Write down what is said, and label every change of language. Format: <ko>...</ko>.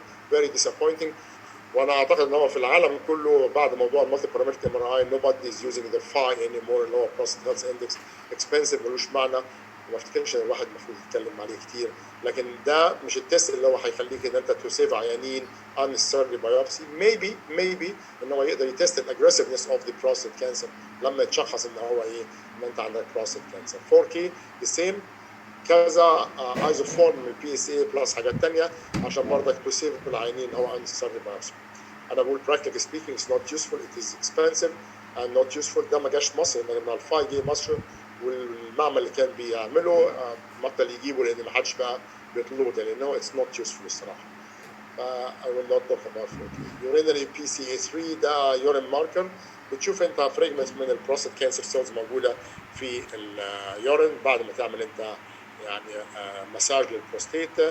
<ar>فيري ديسابوينتنج وانا اعتقد ان هو في العالم كله بعد موضوع المالتي بارامتريك MRI</ar> <en>nobody is using the PHI anymore</en> <ar>اللي هو</ar> <en>prostate health index expensive</en> <ar>ملوش معنى وما افتكرش ان الواحد المفروض يتكلم عليه كتير لكن ده مش التست اللي هو هيخليك ان انت تسيف عيانين</ar> <en>unnecessary biopsy</en> <ar>maybe ان هو يقدر يتست الاجريسفنس اوف ذا prostate cancer لما يتشخص ان هو ايه ان انت عندك prostate cancer. 4K</ar> <en>the same</en> <ar>كذا ايزوفورم من البي اس اي بلس حاجات ثانيه عشان برضك تسيف العيانين هو</ar> <en>unnecessary biopsy.</en> <ar>انا بقول</ar> <en>practically speaking it's not useful it is expensive and not useful.</en> <ar>ده ما جاش مصر لما الفاي جه مصر والمعمل اللي كان بيعمله بطل يجيبه لان ما حدش بقى بيطلبه تاني لانه</ar> <en>it's not useful</en> <ar>الصراحه.</ar> <en>I will not talk about it.</en> <ar>urinary PCA3 ده</ar> <en>urine marker</en> <ar>بتشوف انت فريجمنتس من البروستات كانسر سيلز موجوده في اليورين بعد ما تعمل انت يعني مساج للبروستيت</ar>